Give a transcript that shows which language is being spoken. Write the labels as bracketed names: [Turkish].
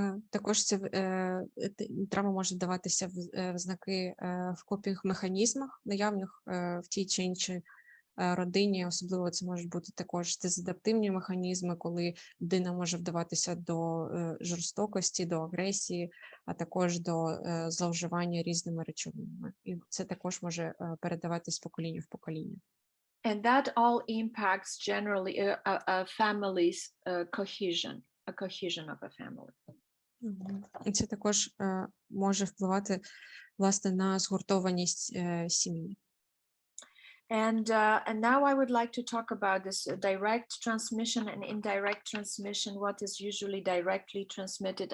[Ukrainian] Також травма може даватися в знаки в копінг-механізмах, наявних в тій чи іншій родині. Особливо це можуть бути також дезадаптивні механізми, коли людина може вдаватися до жорстокості, до агресії, а також до зловживання різними речовинами. І це також може передаватись з покоління в покоління. [English] And that all impacts generally a family's cohesion. A cohesion of a family. [Ukrainian] І це також може впливати, власне, на згуртованість сім'ї. [English] And now I would like to talk about this direct transmission and indirect transmission, what is usually directly transmitted.